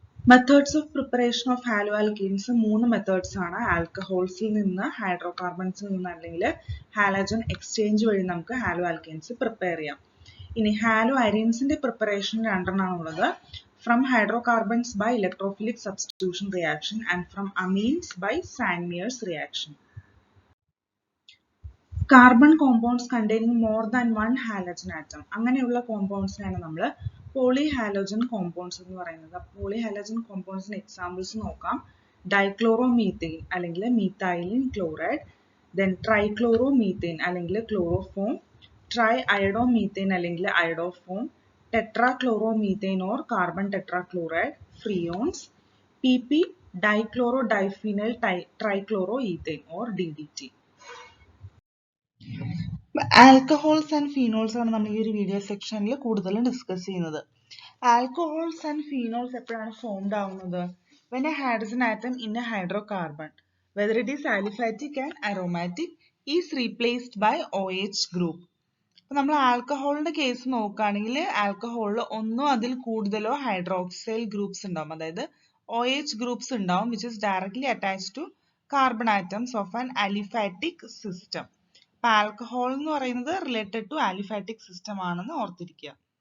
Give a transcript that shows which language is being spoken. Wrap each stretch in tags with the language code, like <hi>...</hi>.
<en>Methods of preparation of halo alkenes 3 methods ആണ്.</en> <ml>ആൽക്കഹോൾസിൽ നിന്ന്, ഹൈഡ്രോകാർബൺസിൽ നിന്ന്, അല്ലെങ്കിൽ ഹാലോജൻ എക്സ്ചേഞ്ച് വഴി നമുക്ക് ഹാലോ ആൽക്കീൻസ് പ്രിപ്പയർ ചെയ്യാം. ഇനി ഹാലോ അരീൻസിന്റെ പ്രിപ്പറേഷൻ 2 ഉള്ളത്.</ml> <en>From hydrocarbons by electrophilic substitution reaction and from amines by Sandmeyer's reaction. Carbon compounds containing more than one halogen atom.</en> <ml>അങ്ങനെയുള്ള കോമ്പൗണ്ട്സിനാണ് നമ്മൾ പോളിഹാലോജൻ കോമ്പൗണ്ട്സ് എന്ന് പറയുന്നത്. പോളിഹാലോജൻ കോമ്പൗണ്ട്സിന് എക്സാമ്പിൾസ് നോക്കാം. ഡൈക്ലോറോമീഥെയിൻ അല്ലെങ്കിൽ മീഥൈലിൻ ക്ലോറൈഡ്, ദെൻ ട്രൈക്ലോറോമീഥെയിൻ അല്ലെങ്കിൽ ക്ലോറോഫോം, ട്രൈ അയഡോമീഥെയിൻ അല്ലെങ്കിൽ iodoform,</ml> <en>tetrachloromethane or carbon tetrachloride, freons, PP dichloro-diphenyl trichloroethane or DDT.</en> <ml>Alcohols and phenols ആണ് നമ്മൾ ഈ ഒരു വീഡിയോ സെക്ഷനിൽ കൂടുതലും ഡിസ്കസ് ചെയ്യുന്നത്. ആൽക്കഹോൾസ് ആൻഡ് ഫീനോൾസ് എപ്പോഴാണ് ഫോംഡ് ആവുന്നത്?</ml> <en>when a hydrogen atom in a hydrocarbon, whether it is aliphatic and aromatic, is replaced by OH group.</en> <ml>അപ്പൊ നമ്മൾ ആൽക്കഹോളിന്റെ കേസ് നോക്കുകയാണെങ്കിൽ ആൽക്കഹോളിൽ ഒന്നോ അതിൽ കൂടുതലോ ഹൈഡ്രോക്സൈൽ ഗ്രൂപ്പ്സ് ഉണ്ടാവും, അതായത് OH ഗ്രൂപ്പ്സ് ഉണ്ടാവും</ml> <en>which is directly attached to carbon atoms of an aliphatic system.</en> <ml>അപ്പൊ ആൽക്കഹോൾ എന്ന് പറയുന്നത്</ml> <en>related to aliphatic system</en> <ml>ആണെന്ന് ഓർത്തിരിക്കുക.</ml>